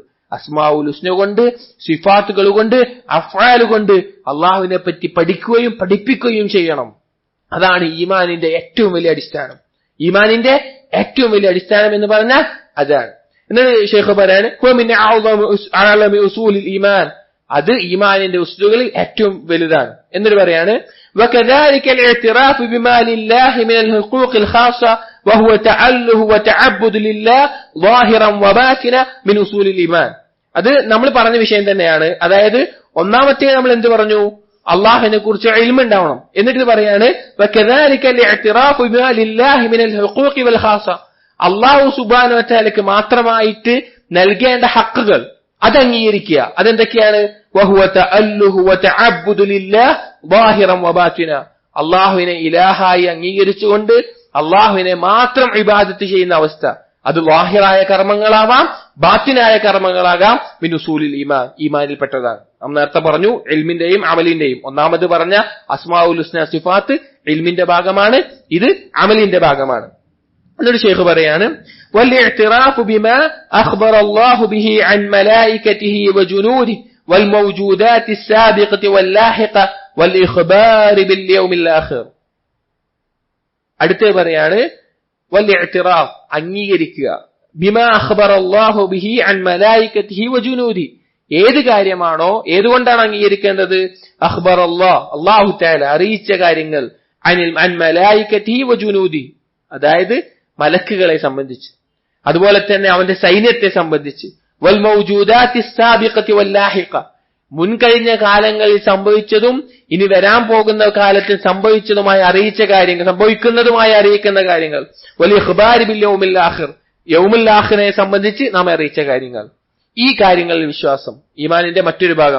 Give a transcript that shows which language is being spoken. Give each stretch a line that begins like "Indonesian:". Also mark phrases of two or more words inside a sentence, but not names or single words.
Arabic: الأسماء الحسنى
Malayalam: കൊണ്ട്, സിഫാത്തുകൾ കൊണ്ട്, അഫ്ആൽ കൊണ്ട് അള്ളാഹുവിനെ പറ്റി പഠിക്കുകയും പഠിപ്പിക്കുകയും ചെയ്യണം. അതാണ് ഈമാനിന്റെ ഏറ്റവും വലിയ അടിസ്ഥാനം. ഈമാനിന്റെ ഏറ്റവും വലിയ അടിസ്ഥാനം എന്ന് പറഞ്ഞാൽ അതാണ്. എന്നിട്ട് ശൈഖ് പറയാണ്, അത് ഈമാനിന്റെ ഉസ്ലുകളിൽ ഏറ്റവും വലുതാണ്. എന്നിട്ട് പറയാണ്,
Arabic: وكذلك الاعتراف بما لله من الحقوق الخاصة وهو تأله وتعبد لله ظاهرا وباطنا من أصول الإيمان.
Malayalam: അത് നമ്മൾ പറഞ്ഞ വിഷയം തന്നെയാണ്. അതായത് ഒന്നാമത്തെ നമ്മൾ എന്ത് പറഞ്ഞു? അള്ളാഹിനെ കുറിച്ച് ഇൽമ ഉണ്ടാവണം. എന്നിട്ട് പറയാണ്,
Arabic: وكذلك الاعتراف بما لله من الحقوق والخاصة, الله سبحانه و تعالى
Malayalam: മാത്രമായിട്ട് നൽകേണ്ട ഹക്കുകൾ അത് അംഗീകരിക്കുക. അതെന്തൊക്കെയാണ്?
Arabic: وهو تأله وتعبد لله ظاهرا وباطنا,
Malayalam: അള്ളാഹുവിനെ ഇലാഹായി അംഗീകരിച്ചുകൊണ്ട് അള്ളാഹുവിനെ മാത്രം ഇബാദത്ത് ചെയ്യുന്ന അവസ്ഥ. അത് ലാഹിറായ കർമ്മങ്ങളാവാം, ബാത്തിനായ കർമ്മങ്ങളാകാം.
Arabic: من أصول الإيمان, ഈമാനിൽപ്പെട്ടതാണ്.
Malayalam: നാം നേരത്തെ പറഞ്ഞു ഇൽമിന്റെയും അമലിന്റെയും. ഒന്നാമത് പറഞ്ഞ
Arabic: الأسماء الحسنى
Malayalam: സിഫാത്ത് ഇൽമിന്റെ ഭാഗമാണ്, ഇത് അമലിന്റെ ഭാഗമാണ്. എന്നൊരു ശൈഖ് പറയാണ്
Arabic: والاعتراف بما أخبر الله به عن ملائكته وجنوده والموجودات السابقة واللاحقة والإخبار باليوم الآخر.
Malayalam: അടുത്ത പറയാണ് വൽഇഅ്തിറാഫ്, അംഗീകരിക്കുക,
Arabic: بما أخبر الله به عن ملائكته وجنوده,
Malayalam: ഏത് കാര്യമാണോ, ഏതുകൊണ്ടാണ് അംഗീകരിക്കേണ്ടത്?
Arabic: أخبر الله, الله تعالى
Malayalam: അറിയിച്ച കാര്യങ്ങൾ,
Arabic: عن ملائكته وجنوده,
Malayalam: അതായത് മലക്കുകളെ സംബന്ധിച്ച്, അതുപോലെ തന്നെ അവന്റെ സൈന്യത്തെ സംബന്ധിച്ച്,
Arabic: والموجودات السابقة واللاحقة,
Malayalam: മുൻകഴിഞ്ഞ കാലങ്ങളിൽ സംഭവിച്ചതും ഇനി വരാൻ പോകുന്ന കാലത്തിൽ സംഭവിച്ചതുമായി അറിയിച്ച കാര്യങ്ങൾ, സംഭവിക്കുന്നതുമായി അറിയിക്കുന്ന കാര്യങ്ങൾ,
Arabic: والإخبار باليوم الآخر,
Malayalam: യൗമുൽ ആഖിറയെ സംബന്ധിച്ച് നാം അറിയിച്ച കാര്യങ്ങൾ. ഈ കാര്യങ്ങളിൽ വിശ്വാസം ഈമാനിന്റെ മറ്റൊരു ഭാഗം.